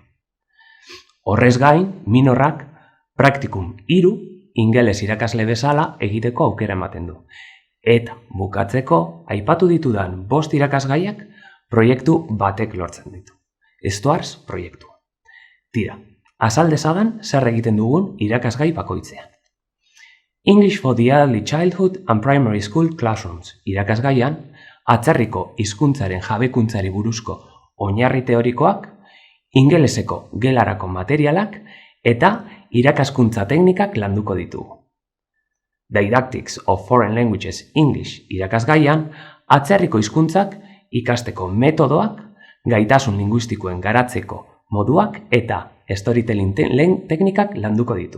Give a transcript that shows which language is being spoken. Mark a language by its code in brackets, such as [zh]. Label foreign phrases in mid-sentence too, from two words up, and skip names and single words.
[eu] Horrez gain, minorrak praktikum 3 ingeles irakasle bezala egiteko aukera ematen du. Eta bukatzeko, aipatu ditudan 5 irakasgaiak proiektu batek lortzen ditu. Stuars proiektua. Tira, azal dezadan zer egiten dugun irakasgai bakoitzean. English for the Early Childhood and Primary School Classrooms irakasgaian, atzerriko hizkuntzaren jabekuntzari buruzko oinarri teorikoak, ingeleseko gelarako materialak eta irakaskuntza teknikak landuko ditugu. Didactics of Foreign Languages English irakasgaian, atzerriko hizkuntzak ikasteko metodoak, gaitasun linguistikoen garatzeko moduak eta storytelling teknikak landuko ditu.